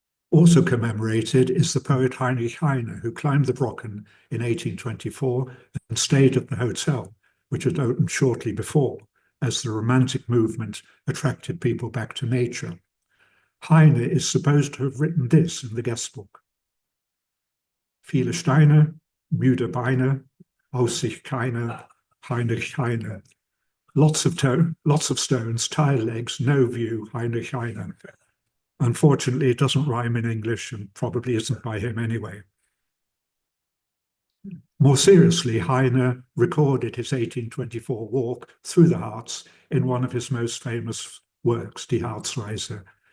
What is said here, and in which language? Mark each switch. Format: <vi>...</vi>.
<en>Also commemorated is the poet Heinrich Heine, who climbed the Brocken in 1824 and stayed at the hotel, which had opened shortly before, as the Romantic movement attracted people back to nature. Heine is supposed to have written this in the guest book.</en> <de>Viele Steine, müde Beine, aus sich keine, Heinrich Heine.</de> <en>Lots of stones, tired legs, no view, Heinrich Heine. Unfortunately, it doesn't rhyme in English and probably isn't by him anyway. More seriously, Heine recorded his 1824 walk through the Harz in one of his most famous works, Die Harzreise.</en>